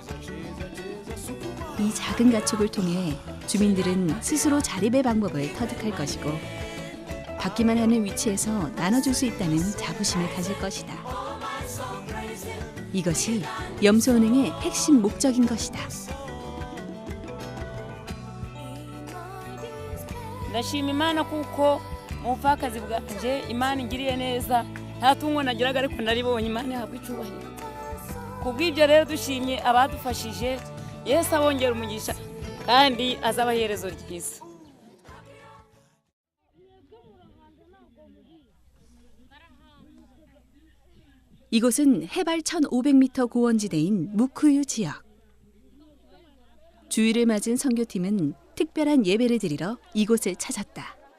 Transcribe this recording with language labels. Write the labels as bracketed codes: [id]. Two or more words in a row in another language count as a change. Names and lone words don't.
[ko] 이 작은 가축을 통해 주민들은 스스로 자립의 방법을 터득할 것이고 받기만 하는 위치에서 나눠줄 수 있다는 자부심을 가질 것이다. 이것이 염소은행의 핵심 목적인 것이다. [rw] ndashima imana kuko mu bupfakazi bwanje imana ingiriye neza nta tungo nagiraga ariko naribonye imana ihabwa icyubahiro kubw'ibyo rero dushimye abadufashije yesu abongera umugisha kandi azabaha iherezo ryiza. [ko] 이곳은 해발 1,500m 고원지대인 무쿠유 지역. 주일을 맞은 선교팀은 특별한 예배를 드리러 이곳을 찾았다.